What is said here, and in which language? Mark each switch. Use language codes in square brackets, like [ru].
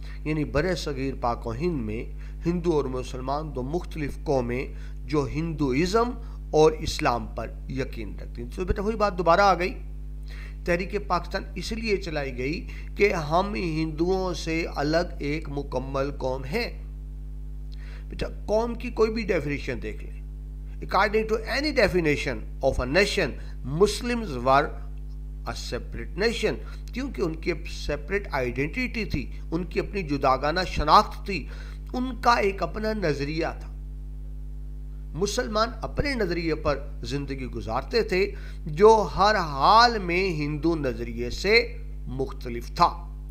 [ur] یعنی برِ صغیر پاک و ہند میں ہندو اور مسلمان دو مختلف قومیں جو ہندوازم اور اسلام پر یقین رکھتی ہیں. تو بیٹا وہی بات دوبارہ آ گئی. تحریک پاکستان اس لیے چلائی گئی کہ ہم ہندوؤں سے الگ ایک مکمل قوم ہیں. بیٹا قوم کی کوئی بھی ڈیفینیشن دیکھ لیں. [en] According to any definition of a nation, Muslims were a separate nation. [ur] کیونکہ ان کی سیپریٹ آئیڈینٹی تھی، ان کی اپنی جداگانہ شناخت تھی، ان کا ایک اپنا نظریہ تھا. مسلمان اپنے نظریے پر زندگی گزارتے تھے جو ہر حال میں ہندو نظریے سے مختلف تھا.